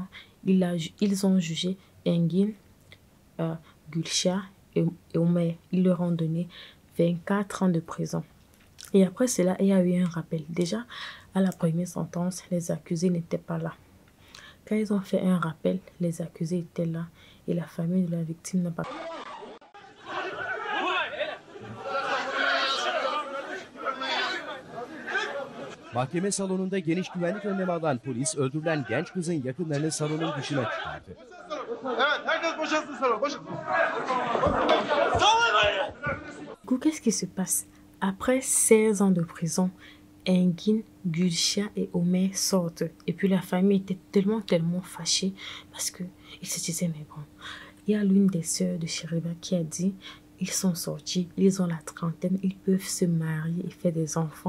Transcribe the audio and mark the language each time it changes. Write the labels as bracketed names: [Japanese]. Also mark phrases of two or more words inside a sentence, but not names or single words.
[French] Ils ont jugé Engin, Gülşah et Ömer. Ils leur ont donné 24 ans de prison. Et après cela, il y a eu un rappel. Déjà, à la première sentence, les accusés n'étaient pas là. Quand ils ont fait un rappel, les accusés étaient là et la famille de la victime n'a pas... [Turkish] Mahkeme salonunda geniş güvenlik önlemi alan polis öldürülen genç kızın yakınlarını salonun dışına çıkardı. Evet, herkes boşalsın salon, boşalsın. [French] Qu'est-ce qui se passe? Après 16 ans de prison, Engin, Gülşah et Ömer sortent. Et puis la famille était tellement fâchée parce qu'ils se disaient, mais bon, il y a l'une des sœurs de Sheriba qui a dit, ils sont sortis, ils ont la trentaine, ils peuvent se marier et faire des enfants.